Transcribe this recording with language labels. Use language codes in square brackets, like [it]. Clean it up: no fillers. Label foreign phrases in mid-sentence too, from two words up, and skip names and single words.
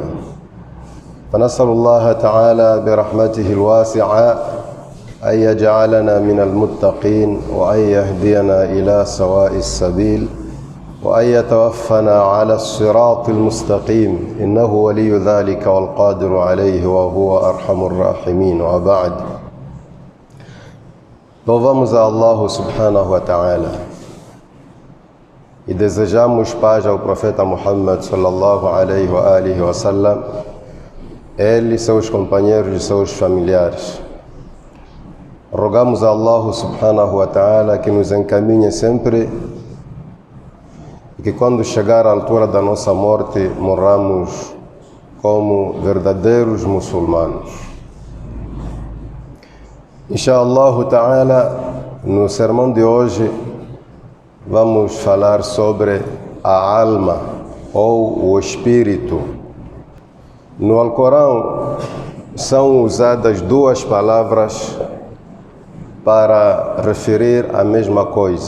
[ar] فنسأل الله تعالى برحمته الواسعة أن يجعلنا من المتقين، وأن يهدينا إلى سواء السبيل، وأن يتوفنا على الصراط المستقيم، إنه ولي ذلك والقادر عليه وهو أرحم الراحمين. وبعد، [pt] louvamos a Allah [ar] سبحانه وتعالى [pt] e desejamos paz ao profeta Muhammad [ar] صلى الله عليه وآله وسلم, [pt] ele, seus companheiros e seus familiares. Rogamos a Allah [ar] سبحانه وتعالى [pt] que nos encaminhe sempre e que quando chegar a altura da nossa morte morramos como verdadeiros muçulmanos. [ar] إن شاء الله تعالى, [pt] no sermão de hoje vamos falar sobre a alma ou o espírito. No Alcorão são usadas duas palavras para referir a mesma coisa.